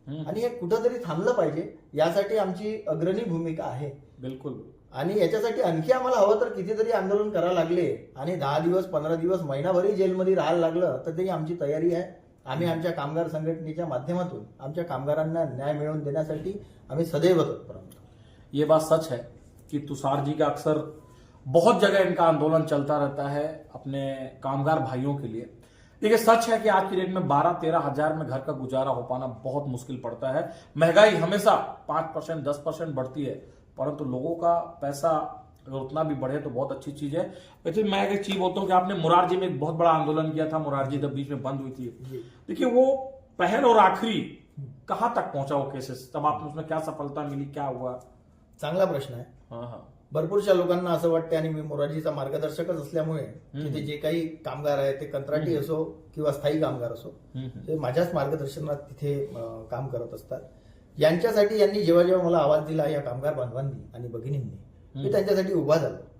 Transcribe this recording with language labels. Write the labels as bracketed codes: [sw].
[mr] आणि हे कुठंतरी थांबलं पाहिजे, यासाठी आमची अग्रणी भूमिका आहे. बिलकुल. आणि याच्यासाठी आणखी आम्हाला हवं तर कितीतरी आंदोलन करायला लागले आणि 10 दिवस, 15 दिवस, महिनाभरही जेलमध्ये राहायला लागलं, तर तरी आमची तयारी आहे. आम्ही आमच्या कामगार संघटनेच्या माध्यमातून आमच्या कामगारांना न्याय मिळवून देण्यासाठी आम्ही सदैव तत्पर आहोत. [hi] ये बात सच है कि तुषार जी का अक्सर बहुत जगह इनका आंदोलन चलता रहता है अपने कामगार भाइयों के लिए. देखिए, सच है कि आज की डेट में 12-13 हजार में घर का गुजारा हो पाना बहुत मुश्किल पड़ता है. महंगाई हमेशा 5%, 10% बढ़ती है, परंतु लोगों का पैसा अगर उतना भी बढ़े तो बहुत अच्छी चीज है. वैसे मैं एक चीज बोलता हूँ कि आपने मुरारजी में एक बहुत बड़ा आंदोलन किया था, मुरारजी जब बीच में बंद हुई थी. देखिए, वो पहल और आखिरी कहाँ तक पहुंचा वो केसेस, तब आपने उसमें क्या सफलता मिली, क्या हुआ? [mr] चांगला प्रश्न आहे. भरपूरशा लोकांना असं वाटतं, आणि मी मोरारजीचा मार्गदर्शकच असल्यामुळे तिथे जे काही कामगार आहेत, ते कंत्राटी असो किंवा स्थायी कामगार असो, ते माझ्याच मार्गदर्शनात तिथे काम करत असतात. यांच्यासाठी यांनी जेव्हा जेव्हा मला आवाज दिला, या कामगार बांधवांनी आणि भगिनींनी, मी त्यांच्यासाठी उभा झालो.